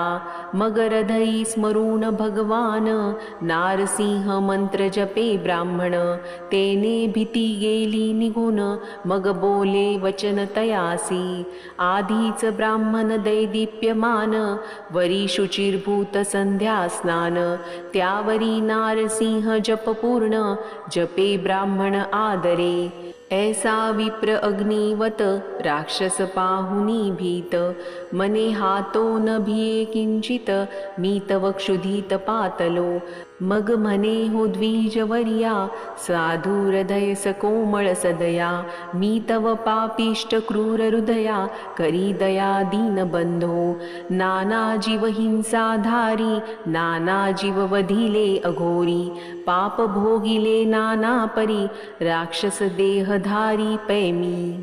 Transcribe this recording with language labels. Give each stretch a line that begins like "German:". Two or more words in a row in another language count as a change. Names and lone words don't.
Marathi: मग हृदयी स्मरून भगवान, नारसिंह मंत्र जपे ब्राह्मण। तेने भीती गेली निघून, मग बोले वचन तयासी। आधीच ब्राह्मण दैदीप्यमान, वरी शुचिर्भूत संध्या स्नान। त्यावरी नारसिंह जप पूर्ण, जपे ब्राह्मण आदरे। ऐसा विप्र अग्निवत, राक्षस पाहुनी भीत। मने हातो न भिये किंचित, मी तव क्षुधित पातलो। मग म्हणे हो द्विजवर्या, साधु हृदय सकोमळ सदया। मी तव पापिष्ट क्रूर हृदया, करी दया दीनबंधो। नाना जीव हिंसाधारी, नाना जीव वधिले अघोरी। पाप भोगिले नाना परी, राक्षस देहधारी पैमी।